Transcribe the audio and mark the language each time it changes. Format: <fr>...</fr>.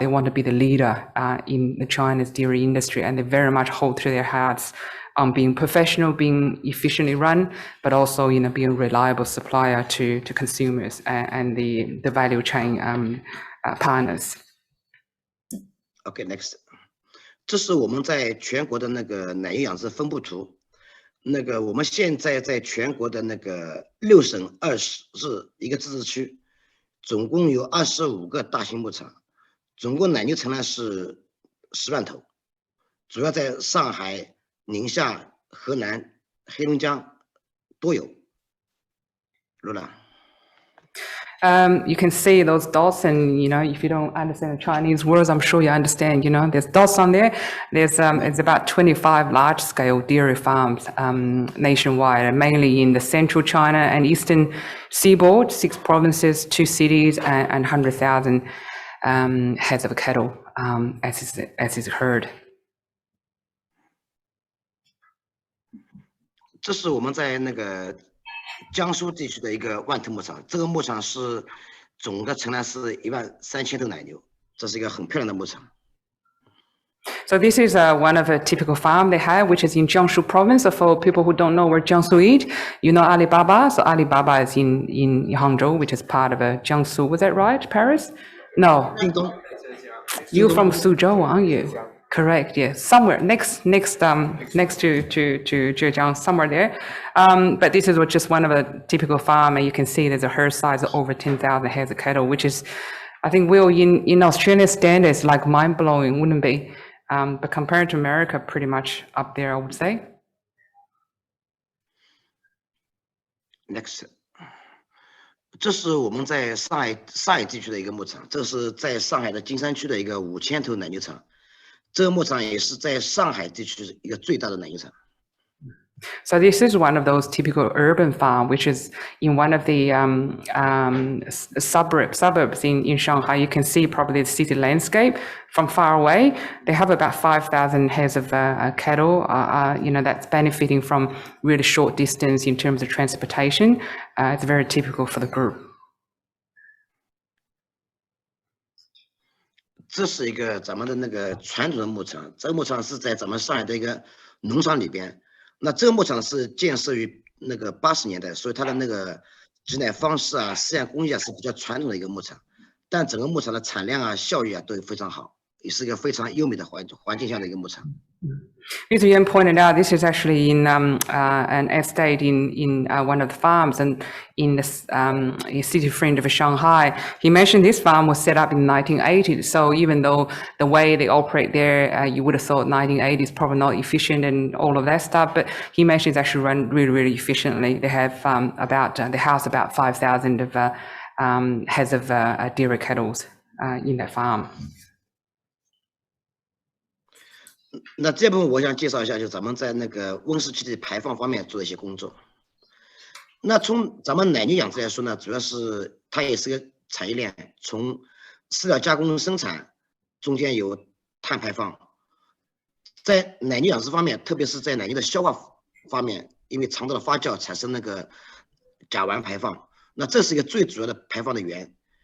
<en>They want to be the leader in the China's dairy industry, and they very much hold to their hearts on being professional, being efficiently run, but also being a reliable supplier to consumers and the value chain partners. Okay, next.</en> <zh>这是我们在全国的奶牛养殖分布图。我们现在在全国的6省20市一个自治区，总共有25个大型牧场，总共奶牛存栏是10万头，主要在上海、宁夏、河南、黑龙江都有。罗兰。</zh> <en>You can see those dots, and if you don't understand the Chinese words, I'm sure you understand. There's dots on there. There's it's about 25 large-scale dairy farms nationwide, mainly in the central China and eastern seaboard, 6 provinces, 2 cities, and 100,000 heads of cattle, as is heard.</en> <zh>这是我们在江苏地区的一个万头牧场，这个牧场是总的存栏是13000头奶牛，这是一个很漂亮的牧场。</zh> <en>So this is one of a typical farm they have, which is in Jiangsu province. So for people who don't know where Jiangsu is, you know Alibaba. So Alibaba is in Hangzhou, which is part of Jiangsu. Was that right, Paris? No,</en> <zh>京东</zh> <en>you're from Suzhou, aren't you? Correct. Yes, somewhere next to Zhejiang, somewhere there. But this is just one of a typical farm, and you can see there's a herd size of over 10,000 heads of cattle, which is, I think, Will, in Australian standards, like mind blowing, wouldn't be? But compared to America, pretty much up there, I would say.</en> <zh>Next， 这是我们在上海地区的一个牧场，这是在上海的金山区的一个5000头奶牛场，这个牧场也是在上海地区一个最大的奶牛场。</zh> <en>So this is one of those typical urban farm, which is in one of the suburbs in Shanghai. You can see probably the city landscape from far away. They have about 5,000 heads of cattle. That's benefiting from really short distance in terms of transportation. It's very typical for the group.</en> <zh>这是一个咱们的那个传统的牧场，这个牧场是在咱们上海的一个农场里边。那这个牧场是建设于那个80年代，所以它的那个挤奶方式啊、饲养工艺啊是比较传统的一个牧场，但整个牧场的产量啊、效益啊都非常好，也是一个非常优美的环境下的一个牧场。</zh> <en>As Yuan pointed out, this is actually in an estate in one of the farms and in the city friend of Shanghai. He mentioned this farm was set up in the 1980s. So even though the way they operate there, you would have thought 1980s probably not efficient and all of that stuff, but he mentioned it's actually run really, really efficiently. They have they house about 5,000 of heads of dairy cattle in that farm.</en> <zh>那这部分我想介绍一下，就是咱们在那个温室气体排放方面做的一些工作。那从咱们奶牛养殖来说呢，主要是它也是个产业链，从饲料加工生产中间有碳排放，在奶牛养殖方面，特别是在奶牛的消化方面，因为肠道的发酵产生那个甲烷排放，那这是一个最主要的排放的源。</zh>